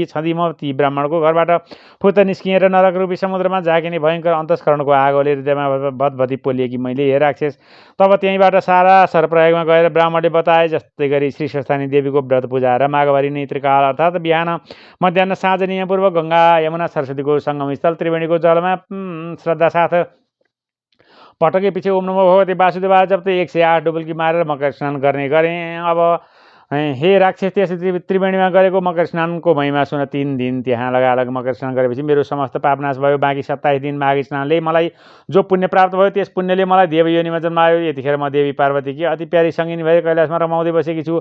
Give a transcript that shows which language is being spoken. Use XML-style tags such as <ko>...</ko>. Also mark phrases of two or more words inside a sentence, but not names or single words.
<ne>छँदी म ती ब्राह्मणको घरबाट फुत्त निस्किएर नरक रूपी समुद्रमा झाकिने भयङ्कर अन्तस्करणको आगोले हृदयमा भतभती पोलिएकी मैले, हे राक्षस तब त्यहीँबाट सारा सरप्रयोगमा गएर ब्राह्मणले बताए जस्तै गरी श्री स्वस्थानी देवीको व्रत पूजा र माघबारी नेत्रकाल अर्थात् बिहान मध्याह साँझ नियमपूर्वक गङ्गा यमुना सरस्वतीको सङ्गमस्थल त्रिवेणीको जलमा श्रद्धा साथ पटकै पछि</ne> <sa>ओम नमो भगवती वासुदेवाय</sa> <ne>जप्दै 108 डुबुल्की मारेर मकर स्नान गर्ने गरेँ। अब हे राक्षस त्यसै त्रिवेणीमा गरेको मकर स्नानको महिमा सुन 3 दिन त्यहाँ लगालग मकर स्नान गरेपछि मेरो समस्त पाप नाश भयो। बाँकी 27 दिन माघ स्नानले मलाई जो पुण्य प्राप्त भयो त्यस पुण्यले मलाई देवयोनिमा जन्मायो। यतिखेर म देवी पार्वतीकी अति प्यारी सङ्गिनी भए कैलाशमा रमाउँदै बसेकी छु।</ne>